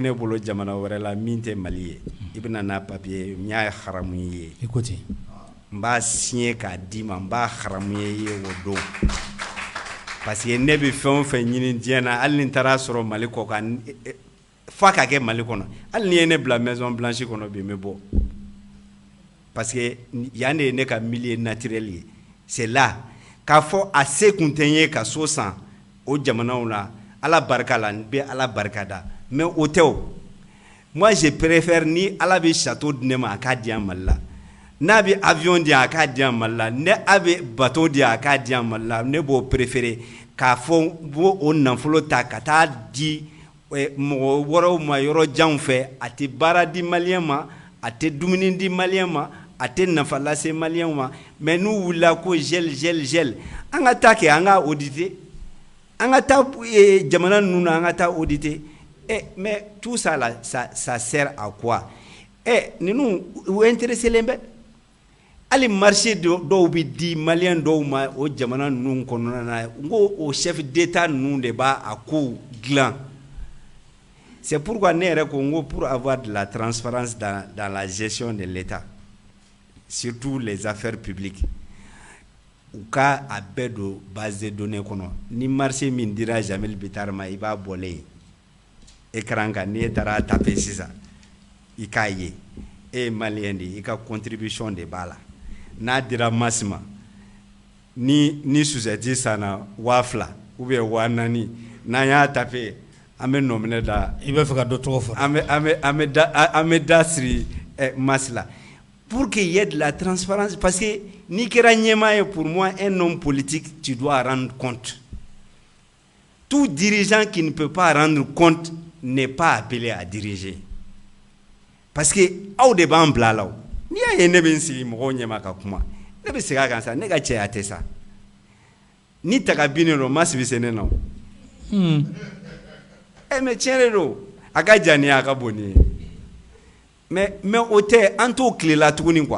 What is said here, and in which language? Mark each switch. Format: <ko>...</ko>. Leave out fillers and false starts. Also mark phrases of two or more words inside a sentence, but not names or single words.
<bm>ne bolo jamana wɛrɛ la min tɛ Mali ye i bɛ na n'a papier n y'a haramu ye n b'a signé k'a d'i ma n b'a haramu ye o don parce que ne bɛ fɛn o fɛn ɲini diɲɛ na hali ni n taara sɔrɔ Mali kɔ kan f'a ka kɛ Mali kɔnɔ hali ni ye ne bila Maison Blanche kɔnɔ bi n bɛ bɔ parce que yan de ye ne ka</bm> <fr>milieu naturel</fr> <bm>ye.</bm> <fr>C'est là</fr> <bm>k'a fɔ a se kun tɛ n ye ka so san o jamanaw la Ala barika la n bɛ Ala barika da mais o tɛ o</bm> <fr>moi je préfère</fr> <bm>ni Ala bɛ château di ne ma a k'a di yan Mali la n'a bɛ avion di yan a k'a di yan Mali la ne a bɛ bateau di yan a k'a di yan Mali la ne b'o préférer k'a fɔ n b'o o nafolo ta ka taa di mɔgɔ wɛrɛw ma yɔrɔ janw fɛ a tɛ baara di maliyɛn ma a tɛ dumuni di maliyɛn ma a tɛ nafa lase maliyɛnw ma mais n'u wulila ko gel an ka taa kɛ an ka auditer an ka taa jamana ninnu na an ka taa auditer</bm> <fr>mais tout ça là ça sert à quoi</fr> <bm>ninnu u intéressé len bɛ ali marché dɔw bi di malien dɔw ma o jamana ninnu kɔnɔna na ngo o chef d'état ninnu de b'a a ko dilan.</bm> <fr>C'est pourquoi</fr> <bm>ne yɛrɛ ko ngo</bm> <fr>pour avoir de la transparence dans la gestion de l'État, surtout les affaires publiques,</fr> <bm>u ka a bɛɛ don</bm> <fr>base de données</fr> <bm>kɔnɔ. Ni marché min dira Jamil Bitar ma i b'a bɔlen écran kan ni e taara taper sisan i k'a ye e ye malien de i ka contribution de b'a la. N'a dira Masima ni suzɛti sanna 2000 ou bien 4000 n'an y'a taper an bɛ nominer da i bɛ fɛ ka dɔ tɔgɔ fɔ an bɛ da siri Masi la</bm> <fr>pour qu'il y ait de la transparence, parce que</fr> <bm>ni kɛra ɲɛmaa ye,</bm> <fr>pour moi un homme politique tu dois rendre compte. Tout dirigeant qui ne peut pas rendre compte n'est pas appelé à diriger, parce que</fr> <bm>aw de b'an bila la. Ni y'a ye ne bɛ n sigi mɔgɔw ɲɛma ka kuma, ne bɛ segin a kan sa, ne ka cɛya tɛ sa. Ni taga binnen don Masi bɛ se ne na o. Mais tiɲɛ de don, a ka jan ni a ka bon ni ye. Mais o tɛ, an t'o tilela tuguni quoi.</bm>